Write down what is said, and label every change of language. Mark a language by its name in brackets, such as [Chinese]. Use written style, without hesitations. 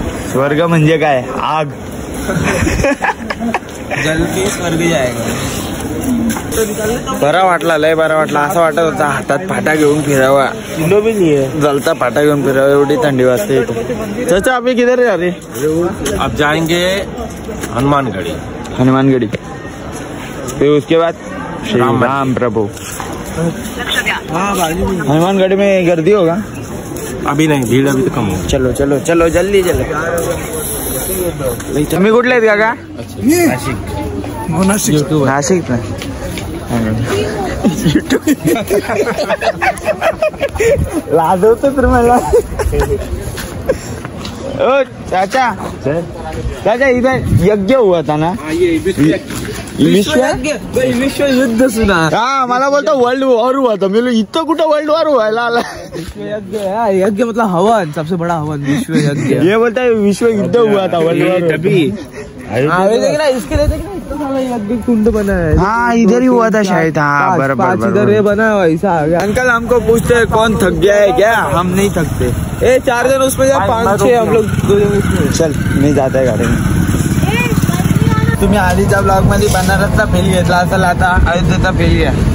[Marathi] स्वर्ग म्हणजे काय? आग. [Hindi] जलती स्वर्ग जायगा. [Marathi] बरा वाटला, लय बरा वाटला. असं वाटत होता हातात फाटा घेऊन फिरावा, जलता फाटा घेऊन फिरावा, एवढी थंडी वाजते इथे. [Hindi] चाचा अभी किधर जा रहे? अब जाएंगे हनुमानगढ़ी. हनुमानगढ़ी, फिर उसके बाद श्री राम प्रभु. हनुमानगढ़ी में गर्दी होगा? अभी नहीं, भीड़ अभी तो कम है. चलो चलो चलो जल्दी चलो. [Marathi] तुम्ही कुठले आहेत काका? नाशिक. नाशिक ना. लाजवतो तर मला. [Hindi] ओ चाचा चाचा इधर यज्ञ हुआ था ना, विश्व युद्ध सुना. [Marathi] हा मला बोलतो [Hindi] वर्ल्ड वॉर हुआ था. [Marathi] मी इथं कुठं वर्ल्ड वॉर व्हायला आला. [Hindi] यज्ञ मतलब हवन, सबसे बड़ा हवन विश्व यज्ञ. ये बोलता है विश्व युद्ध हुआ था वर्ल्ड वॉर. इसके लिए इतना सारा यज्ञ कुंड बना है. हाँ इधर ही हुआ था शायद. हाँ बराबर इधर ये बना हुआ ऐसा आ गया. अंकल हमको पूछते हैं कौन थक गया है क्या. हम नहीं थकते. 4 जन उसमें या 5-6 हम लोग 2 जन उसमें. [Marathi] चल मी जात आहे गाडी. तुम्ही आधीच्या ब्लॉग मध्ये बनारसचा फेल घेतला असेल, आता अयोध्येचा फेल घ्या.